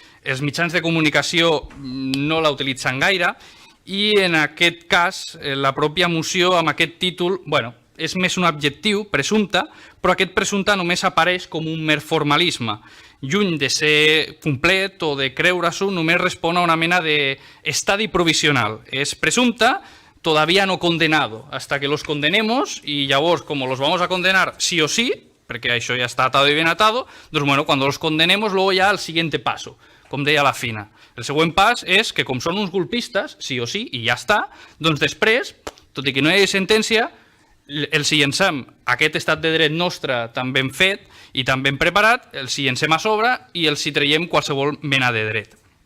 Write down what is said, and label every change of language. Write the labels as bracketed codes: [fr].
[ca] Els mitjans de comunicació no la utilitzen gaire i en aquest cas la pròpia moció amb aquest títol és més un adjectiu, presumpte, però aquest presumpte només apareix com un mer formalisme. Lluny de ser complet o de creure-s'ho, només respon a una mena d'estadi provisional. És presumpte, [es] todavía no condenado, hasta que los condenemos y [ca] llavors, [es] como los vamos a condenar sí o sí, [ca] perquè això ja està [es] atado y bien atado, [ca] doncs [es] cuando los condenemos luego ya al siguiente paso, [ca] com deia la Fina. El següent pas és que com són uns golpistes, sí o sí, i ja està, doncs després, tot i que no hi hagi sentència, els hi llencem aquest estat de dret nostre tan ben fet i tan ben preparat, els hi llencem a sobre i els hi traiem qualsevol mena de dret.